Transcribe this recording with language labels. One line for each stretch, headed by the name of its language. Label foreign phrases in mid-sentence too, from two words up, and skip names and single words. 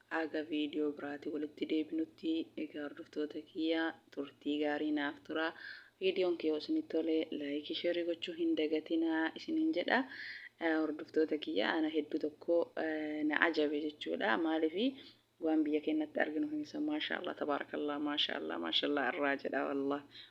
Oromo: Aga viidiyoo biraatii walitti deebinutti, egaa hordoftoota kiyya turtii gaarii naaf tura. Viidiyoon kiyya yoo isinitti tole, laayikii, sheerii gochuu hin dagatinaa isiniin jedha. Eh, hordoftoota kiyya ana hedduu tokko, eh, na ajabe jechuudha. Maaliifi waan biyya keenyatti arginu hin isa
Arabic: ما شاء الله تبارك الله، ما شاء الله، ما شاء الله
Oromo: irraa jedha wallah.